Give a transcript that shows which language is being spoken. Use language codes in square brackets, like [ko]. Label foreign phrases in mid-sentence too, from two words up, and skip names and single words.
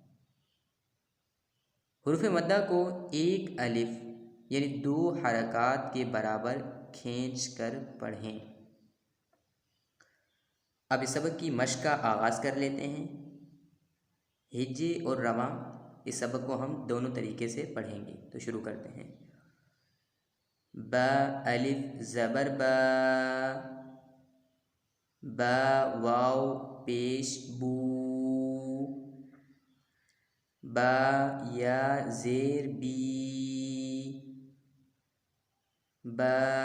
[ur] حروف مدہ کو ایک الف یعنی 2 حرکات کے برابر کھینچ کر پڑھیں۔ اب اس سبق کی مشق کا آغاز کر لیتے ہیں۔ ہجے اور رواں اس سبق کو ہم دونوں طریقے سے پڑھیں گے، تو شروع کرتے ہیں۔ با الف زبر با، با واو پیش بو، با یا زیر بی، با